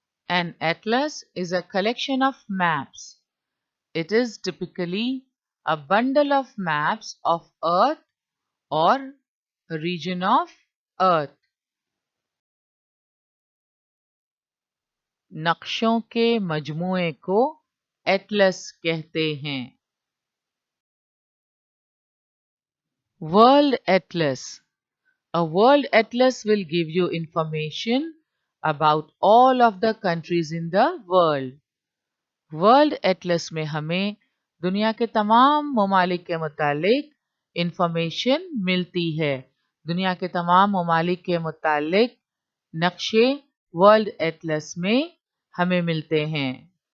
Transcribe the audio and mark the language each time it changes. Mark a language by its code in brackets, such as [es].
[en] An atlas is a collection of maps. It is typically a bundle of maps of Earth or a region of Earth. [hi] नक्शों के मजमूए को Atlas कहते हैं। [en] World Atlas. A world atlas will give you information about all of the countries in the world. [hi] World Atlas में हमें दुनिया के तमाम ममालिक के मुतालिक इंफॉर्मेशन मिलती है। दुनिया के तमाम ममालिक के मुतालिक नक्शे वर्ल्ड एटलस में हमें मिलते हैं।